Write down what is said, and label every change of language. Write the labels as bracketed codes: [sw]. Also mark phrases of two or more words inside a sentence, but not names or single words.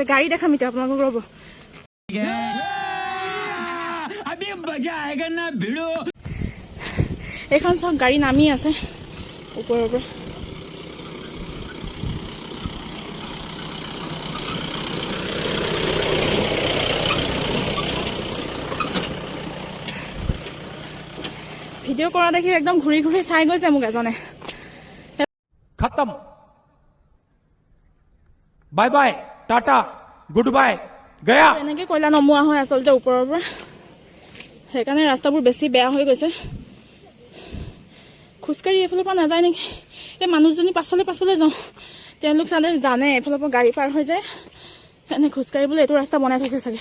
[as] গাড়ী দেখাম এতিয়া আপোনালোকক, ৰ'ব। এইখন চব গাড়ী নামি আছে ওপৰৰ পৰা। ভিডিঅ' কৰা দেখি একদম ঘূৰি ঘূৰি চাই গৈছে মোক এজনে। [en] खत्म, bye bye, tata, good bye, गया। [as] এনেকৈ কয়লা নমোৱা হয় আচলতে ওপৰৰ পৰা, সেইকাৰণে ৰাস্তাবোৰ বেছি বেয়া হৈ গৈছে। খোজকাঢ়ি এইফালৰ পৰা নাযায় নেকি, এই মানুহজনী পাছফালে যাওঁ। তেওঁলোক চালে জানে এইফালৰ পৰা গাড়ী পাৰ হৈ যায়, এনে খোজকাঢ়িবলৈ এইটো ৰাস্তা বনাই থৈছে চাগে।